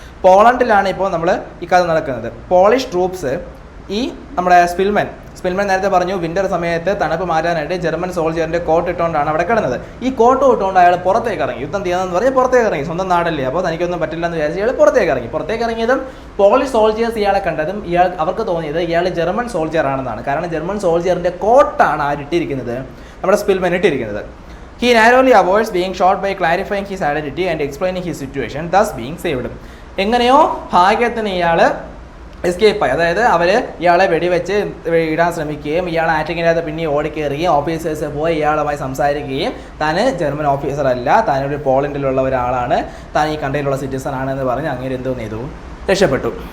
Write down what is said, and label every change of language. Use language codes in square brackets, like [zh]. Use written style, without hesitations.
[ml] പോളണ്ടിലാണ് ഇപ്പോൾ നമ്മൾ ഈ കഥ നടക്കുന്നത്. പോളിഷ് ട്രൂപ്സ് ഈ നമ്മുടെ സ്പിൽമാൻ നേരത്തെ പറഞ്ഞു വിൻ്റർ സമയത്ത് തണുപ്പ് മാറ്റാനായിട്ട് ജർമ്മൻ സോൾജിയറിൻ്റെ കോട്ട് ഇട്ടുകൊണ്ടാണ് അവിടെ കിടന്നത്. ഈ കോട്ട് ഇട്ടുകൊണ്ട് അയാൾ പുറത്തേക്ക് ഇറങ്ങി. യുദ്ധം തീർന്നെന്ന് പറഞ്ഞ് പുറത്തേക്ക് ഇറങ്ങി. സ്വന്തം നാടല്ലേ, അപ്പോൾ തനിക്കൊന്നും പറ്റില്ലെന്ന് വിചാരിച്ച് ഇയാൾ പുറത്തേക്ക് ഇറങ്ങിയതും പോളിഷ് സോൾജിയേഴ്സ് ഇയാളെ കണ്ടതും അവർക്ക് തോന്നിയത് ഇയാൾ ജർമ്മൻ സോൾജിയർ ആണെന്നാണ്. കാരണം ജർമ്മൻ സോൾജിയറിൻ്റെ കോട്ടാണ് ആരിട്ടിരിക്കുന്നത്, നമ്മുടെ സ്പിൽമാൻ ഇട്ടിരിക്കുന്നത്. [en] He narrowly avoids being shot by clarifying his identity and explaining his situation, thus being saved. [ml] എങ്ങനെയോ ഭാഗ്യത്തിന് ഇയാൾ എസ്കേപ്പായി. അതായത് അവർ ഇയാളെ വെടിവെച്ച് ഇടാൻ ശ്രമിക്കുകയും ഇയാൾ ആറ്റിങ്ങിനകത്ത് പിന്നെ ഓടിക്കയറുകയും ഓഫീസേഴ്സ് പോയി ഇയാളുമായി സംസാരിക്കുകയും താൻ ജർമ്മൻ ഓഫീസർ അല്ല, താനൊരു പോളണ്ടിലുള്ള ഒരാളാണ്, താൻ ഈ കൺട്രിയിലുള്ള സിറ്റിസൺ ആണെന്ന് പറഞ്ഞ് അങ്ങനെ എന്തോന്ന് ചെയ്തു, രക്ഷപ്പെട്ടു.